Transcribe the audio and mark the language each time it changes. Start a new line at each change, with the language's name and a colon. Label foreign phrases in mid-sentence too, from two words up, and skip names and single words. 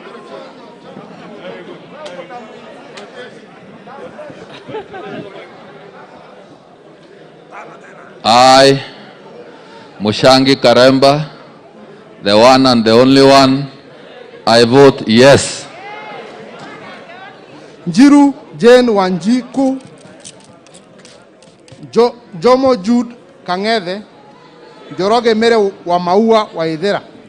English: I, Mushangi Karemba, the one and the only one, I vote yes. Njiru Jane Wanjiku. Jomo Jude Kang'ethe. Joroge Mere wa Maua wa Ithera.